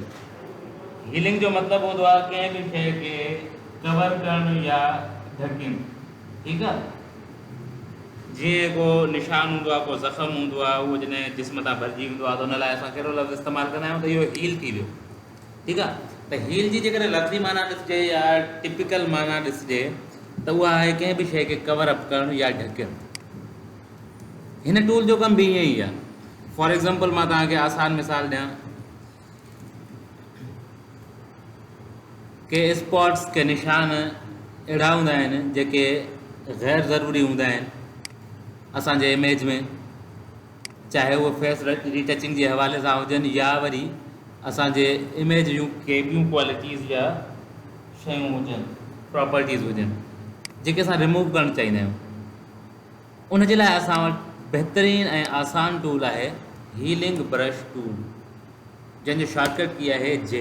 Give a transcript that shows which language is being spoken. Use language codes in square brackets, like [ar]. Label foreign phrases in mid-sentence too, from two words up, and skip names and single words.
[sd] हीलिंग जो मतिलबु हूंदो आहे कंहिं बि शइ खे कवर करणु या ढकणु, ठीकु आहे। जीअं को निशान हूंदो आहे, को ज़ख़्म हूंदो आहे, उहो जॾहिं जिस्म तां भरिजी वेंदो आहे त हुन लाइ असां कहिड़ो लफ़्ज़ इस्तेमालु कंदा आहियूं त इहो हील थी वियो, ठीकु आहे। त हील जी जेकॾहिं लफ़्ज़ी माना ॾिसिजे या टिपिकल माना ॾिसिजे त उहा आहे कंहिं बि शइ खे [en] cover up [sd] करणु या ढकणु। हिन टूल जो कमु बि ईअं ई आहे। [en] for example [sd] मां तव्हांखे आसान मिसाल ॾियां के स्पॉट्स के निशान अहिड़ा हूंदा आहिनि जेके ग़ैर ज़रूरी हूंदा आहिनि असांजे इमेज में, चाहे उहो [en] face retouching [sd] जे हवाले सां हुजनि या वरी असांजे इमेज जूं के ॿियूं क्वालिटीज़ या शयूं हुजनि, प्रॉपर्टीज़ हुजनि जेके असां रिमूव करणु चाहींदा आहियूं। उन जे लाइ असां वटि बहितरीनु ऐं आसान टूल आहे [en] healing brush tool, [sd] जंहिंजो [en] shortcut key [sd] आहे जे।